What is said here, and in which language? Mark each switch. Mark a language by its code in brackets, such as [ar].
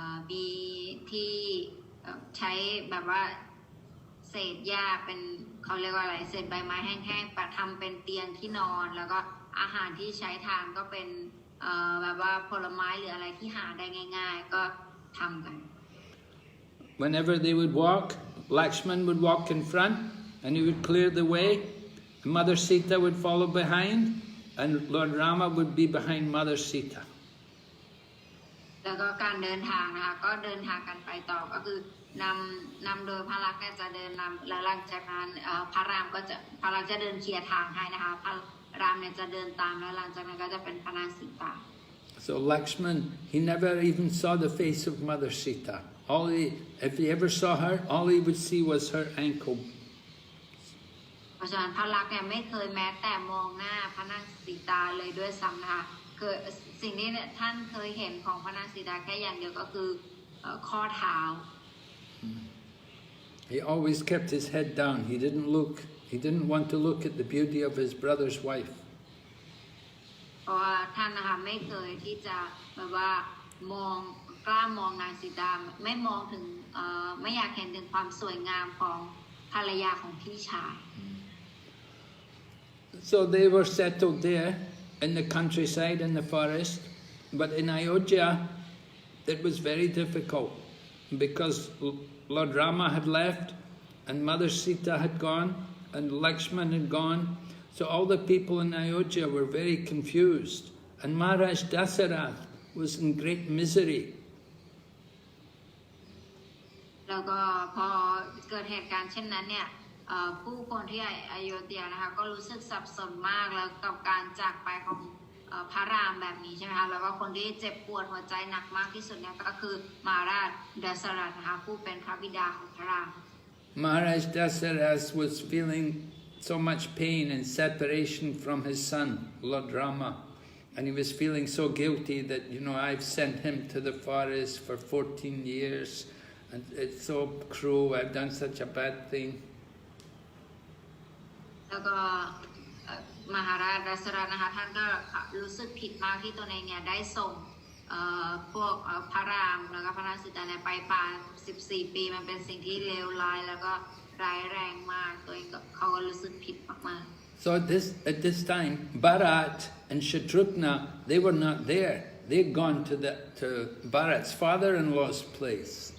[th] มีที่ใช้แบบว่าเศษหญ้าเป็นเขาเรียกว่าอะไรเศษใบไม้แห้งๆประทำเป็นเตียงที่นอนแล้วก็อาหารที่ใช้ทานก็เป็นแบบว่าผลไม้หรืออะไรที่หาได้ง่ายๆก็ทำกัน [en] Whenever they would walk, Lakshman would walk in front and he would clear the way. Mother Sita would follow behind and Lord Rama would be behind Mother Sita. [th] แล้วก็การเดินทางนะคะก็เดินทางกันไปต่อก็คือนำโดยพระลักษมณ์เนี่ยจะเดินนำและหลังจากนั้นพระรามจะเดินเคลียร์ทางให้นะคะพระรามเนี่ยจะเดินตามแล้วหลังจากนั้นก็จะเป็นพระนางสีตา [en] So Lakshman, he never even saw the face of Mother Sita. If he ever saw her, all he would see was her ankle. [th] เพราะฉะนั้นพระลักษมณ์เนี่ยไม่เคยแม้แต่มองหน้าพระนางสีตาเลยด้วยซ้ำนะคะคือสิ่งนี้เนี่ยท่านเคยเห็นของพระนางสีตาแค่อย่างเดียวก็คือข้อเท้า [en] He always kept his head down. He didn't want to look at the beauty of his brother's wife. [th] เพราะว่าท่านนะคะไม่เคยที่จะแบบว่ากล้ามองนางสีตาไม่มองถึงไม่อยากเห็นถึงความสวยงามของภรรยาของพี่ชาย [en] So they were settled there in the countryside, in the forest. But in Ayodhya, it was very difficult because Lord Rama had left and Mother Sita had gone and Lakshman had gone. So all the people in Ayodhya were very confused. And Maharaj Dasarath was in great misery. [th] แล้วก็พอเกิดเหตุการณ์เช่นนั้นเนี่ยผู้คนที่อโยธยานะคะก็รู้สึกสับสนมากแล้วกับการจากไปของพระรามแบบนี้ใช่ไหมคะแล้วก็คนที่เจ็บปวดหัวใจหนักมากที่สุดเนี่ยก็คือมหาราชดัสรัตนะคะผู้เป็นพระบิดาของพระราม [en] Maharaj Dasarath was feeling so much pain and separation from his son, Lord Rama. And he was feeling so guilty that, I've sent him to the forest for 14 years. And it's so cruel, I've done such a bad thing. [th] แล้วก็มหาราชดัสรัตนะคะท่านก็รู้สึกผิดมากที่ตัวเองเนี่ยได้ส่งพวกพระรามแล้วก็พระนางสีตาเนี่ยไปป่า14 ปีมันเป็นสิ่งที่เลวร้ายแล้วก็ร้ายแรงมากตัวเองเขาก็รู้สึกผิดมากๆ [en] So at this time, Bharat and Shatrugna, they were not there. They'd gone to Bharat's father-in-law's place.